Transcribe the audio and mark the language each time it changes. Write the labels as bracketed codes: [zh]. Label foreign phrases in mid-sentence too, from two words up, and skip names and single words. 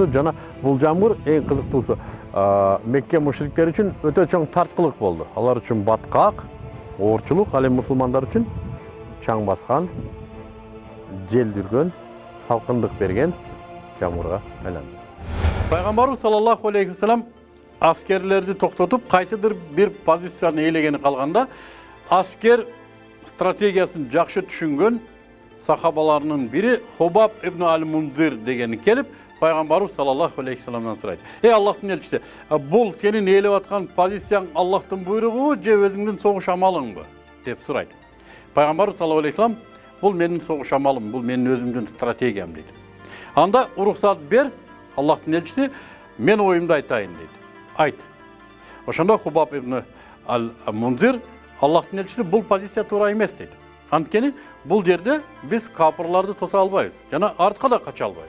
[ky] Жана бул жамгыр эң кызыктуусу Мекке мушриктери үчүн өтө чоң тарткылык болду. Алар үчүн баткак, оорчулук, ал эми мусулмандар үчүн чаң баскан, жел жүргөн, салкындык берген жамгырга айланды. Пайгамбарыбыз [ar] صلى الله عليه وسلم [ky] аскерлерди токтотуп, кайсыдыр бир позицияны ээлегени калганда, asker стратегиясын жакшы түшүнгөн сахабаларынын бири Хубаб ибн аль-Мунзир дегени келип, Пайгамбарыбыз [ar] صلى الله عليه وسلم'den [ky] сурайт. Аллахтын элчиси, бул сенин ээлеп аткан позицияң Аллахтын буйругубу же өзүңдүн согуш амалыңбы? деп сурайт. Пайгамбарыбыз [ar] صلى الله عليه وسلم, [ky] бул менин согуш амалым, бул менин өзүмдүн стратегиям дейт. Анда уруксат бер, Аллахтын элчиси, мен оюмду айтайын дейт. Айт. Ошондо Хубаб ибн аль-Мунзир, Аллахтын элчиси, бул позиция туура эмес дейт. Анткени бул жерде биз капырларды тоса албайбыз, жана артка да кача албайбыз.